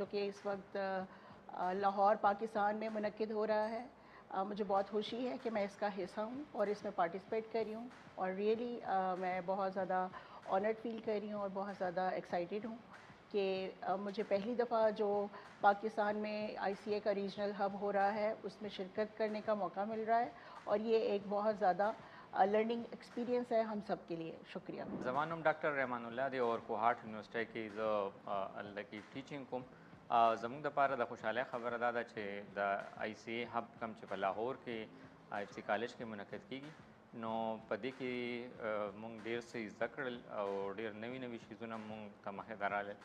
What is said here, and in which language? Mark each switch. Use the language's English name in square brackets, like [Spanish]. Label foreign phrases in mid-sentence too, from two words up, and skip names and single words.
[Urdu] کہ اس وقت لاہور پاکستان میں منعقد ہو رہا ہے, مجھے بہت خوشی ہے کہ میں اس کا حصہ ہوں اور اس میں پارٹیسپیٹ کر رہی ہوں اور ریئلی میں بہت زیادہ [English] honoured feel [Urdu] کر رہی ہوں اور بہت زیادہ ایکسائٹیڈ ہوں کہ مجھے پہلی دفعہ جو پاکستان میں ICA کا [English] regional hub [Urdu] ہو رہا ہے اس میں شرکت کرنے کا موقع مل رہا ہے اور یہ ایک بہت زیادہ [English] learning experience [Urdu] ہے ہم سب کے لیے. شکریہ. [Pashto] زمانم ڈاکٹر رحمان الله دی اور کوهارت یونیورسيټي کې ز الله کی ټیچینګ کوم. زموږ د پاره د خوشاله خبره ده چې د ICA هب کم چې په لاهور کې FC کالج کې منعقد کیږي نو په دې کې مونږ ډیر څه زده کړل او ډیر نوي شیزونه مونږ ته مخې دراله.